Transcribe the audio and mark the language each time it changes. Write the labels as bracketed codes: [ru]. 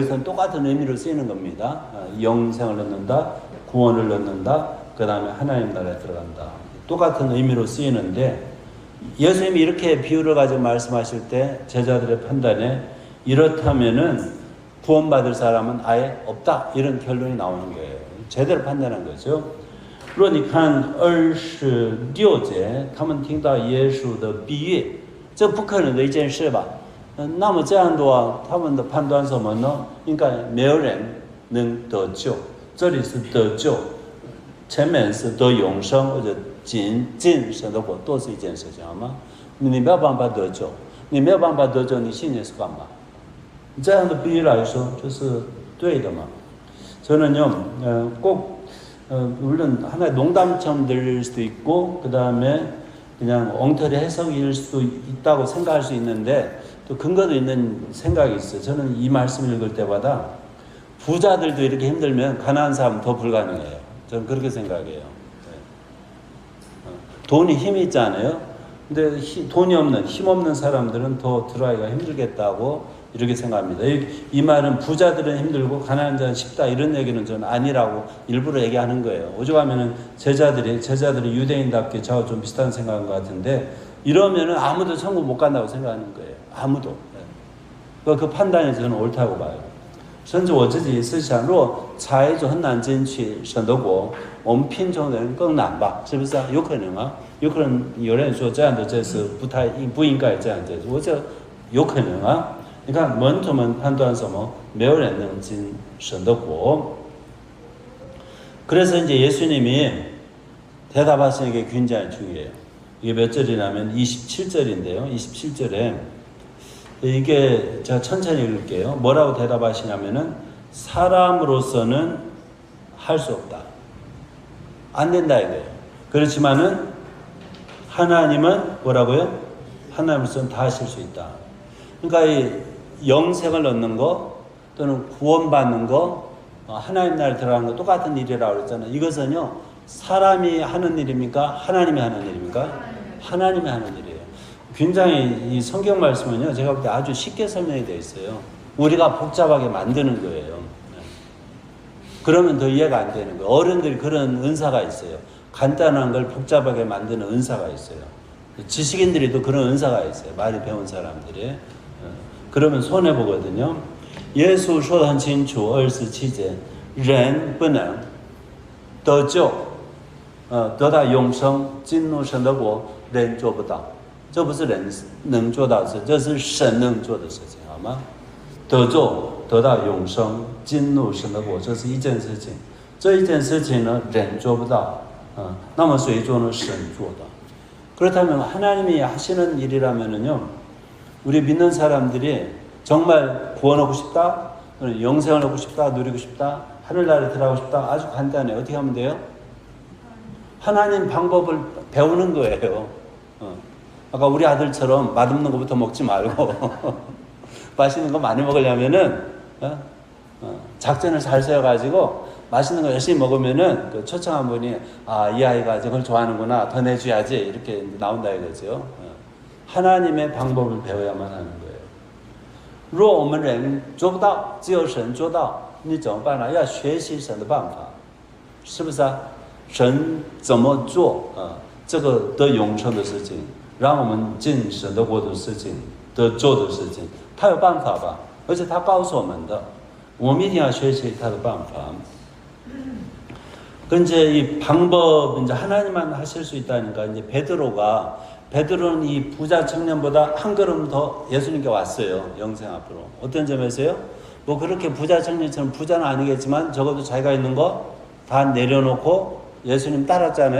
[ko] 여기서는 똑같은 의미로 쓰이는 겁니다. 영생을 얻는다, 구원을 얻는다, 그 다음에 하나님 나라에 들어간다. 똑같은 의미로 쓰이는데 예수님이 이렇게 비유를 가지고 말씀하실 때 제자들의 판단에 이렇다면은 구원받을 사람은 아예 없다 이런 결론이 나오는 거예요. 제대로 판단한 거죠. [zh] 若你看26节他们听到耶稣的比喻这不可能的一件事吧那么这样的话他们的判断什么呢应该没有人能得救这里是得救前面是得永生或者进神的国都是一件事情好吗你没有办法得救你没有办法得救你信耶稣干嘛这样的比喻来说就是对的嘛 [ko] 저는요 꼭 물론 하나의 농담처럼 들릴 수도 있고 그 다음에 그냥 엉터리 해석일 수도 있다고 생각할 수 있는데 또 근거도 있는 생각이 있어요. 저는 이 말씀을 읽을 때마다 부자들도 이렇게 힘들면 가난한 사람은 더 불가능해요. 저는 그렇게 생각해요. 돈이 힘이 있잖아요. 근데 돈이 없는 힘 없는 사람들은 더 들어가기가 힘들겠다고 이렇게 생각합니다. 이 말은 부자들은 힘들고 가난한 자는 쉽다 이런 얘기는 저는 아니라고 일부러 얘기하는 거예요. 오죽하면은 제자들이 유대인답게 저하고 좀 비슷한 생각인 것 같은데 이러면은 아무도 천국 못 간다고 생각하는 거예요. 아무도. 그 판단이 저는 옳다고 봐요. [zh] 甚至我自己是想若财主很难进去神的国我们贫穷人更难吧是不是啊有可能啊有可能有人说这样的这是不应该这样子我觉得有可能啊你看门徒们判断什么没有人能进神的国 [ko] 그래서 이제 예수님이 대답하시는 게 굉장히 중요해요. 이게 몇 절이냐면 27절인데요. 27절에 이게 제가 천천히 읽을게요. 뭐라고 대답하시냐면은 사람으로서는 할 수 없다. 안 된다 이거예요. 그렇지만은 하나님은 뭐라고요? 하나님으로서는 다 하실 수 있다. 그러니까 이 영생을 얻는 거 또는 구원받는 거 하나님 나라에 들어가는 거 똑같은 일이라고 그랬잖아요. 이것은요. 사람이 하는 일입니까? 하나님이 하는 일입니까? 하나님이 하는 일이에요. 굉장히 이 성경 말씀은요. 제가 볼 때 아주 쉽게 설명이 되어 있어요. 우리가 복잡하게 만드는 거예요. 그러면 더 이해가 안 되는 거예요. 어른들이 그런 은사가 있어요. 간단한 걸 복잡하게 만드는 은사가 있어요. 지식인들이 또 그런 은사가 있어요. 많이 배운 사람들이. 그러면 손해보거든요. [zh] 예수 说得很清楚 27节人不能得救得到永生进入神的国人做不到这不是人能做到的事这是神能做的事情好吗得救得到永生进入神的国这是一件事情这一件事情呢人做不到那么谁做呢神做到 [ko] 그렇다면 하나님이 하시는 일이라면은요 우리 믿는 사람들이 정말 구원하고 싶다, 영생을 하고 싶다, 누리고 싶다, 하늘나라에 들어가고 싶다. 아주 간단해요. 어떻게 하면 돼요? 하나님 방법을 배우는 거예요. 아까 우리 아들처럼 맛없는 것부터 먹지 말고 맛있는 거 많이 먹으려면은 작전을 잘 세워가지고 맛있는 거 열심히 먹으면은 그 초청한 분이 이 아이가 저걸 좋아하는구나 더 내줘야지 이렇게 나온다 이거죠. 하나님의 방법을 배워야만 하는 거예요. [zh] 若我们人做不到只有神做到你怎么办呢要学习神的办法是不是啊神怎么做这个得永生的事情，让我们进神的国的事情，得做的事情，他有办法吧？而且他告诉我们的，我们一定要学习他的办法。 [ko] 근데 이 방법 이제 하나님만 하실 수 있다니까 이제 베드로는 이 부자 청년보다 한 걸음 더 예수님께 왔어요. 영생 앞으로. 어떤 점에서요? 뭐 그렇게 부자 청년처럼 부자는 아니겠지만 적어도 자기가 있는 거 다 내려놓고 예수님 따랐잖아요.